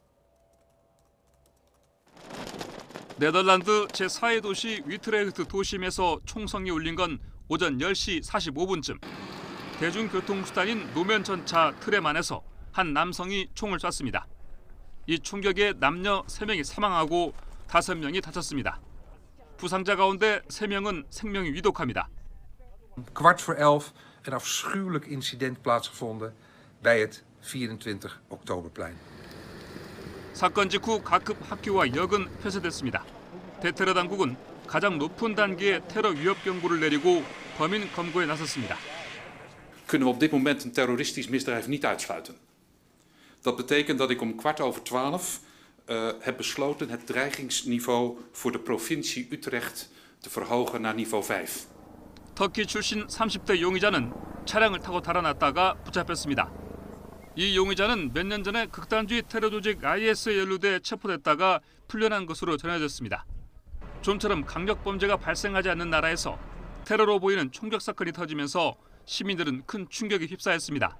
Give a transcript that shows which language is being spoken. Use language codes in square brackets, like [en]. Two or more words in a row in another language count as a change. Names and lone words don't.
[ko] 네덜란드 제4의 도시 위트레흐트 도심에서 총성이 울린 건 오전 10시 45분쯤. 대중교통수단인 노면전차 트램 안에서 한 남성이 총을 쐈습니다. 이 충격에 남녀 3명이 사망하고 5명이 다쳤습니다. 부상자 가운데 3명은 생명이 위독합니다. [nl] 11:15 een afschuwelijk incident plaatsgevonden bij het 24 Oktoberplein. [ko] 사건 직후 각급 학교와 역은 폐쇄됐습니다. 대테러 당국은 가장 높은 단계의 테러 위협 경고를 내리고 범인 검거에 나섰습니다. [nl] Kunnen we op dit moment een terroristisch misdrijf niet uitsluiten. Dat betekent dat ik om 11:15 heb besloten het dreigingsniveau voor de provincie Utrecht te verhogen naar niveau 5. [ko] 터키 출신 30대 용의자는 차량을 타고 달아났다가 붙잡혔습니다. 이 용의자는 몇 년 전에 극단주의 테러 조직 IS에 연루돼 체포됐다가 풀려난 것으로 전해졌습니다. 좀처럼 강력범죄가 발생하지 않는 나라에서 테러로 보이는 총격 사건이 터지면서 시민들은 큰 충격에 휩싸였습니다.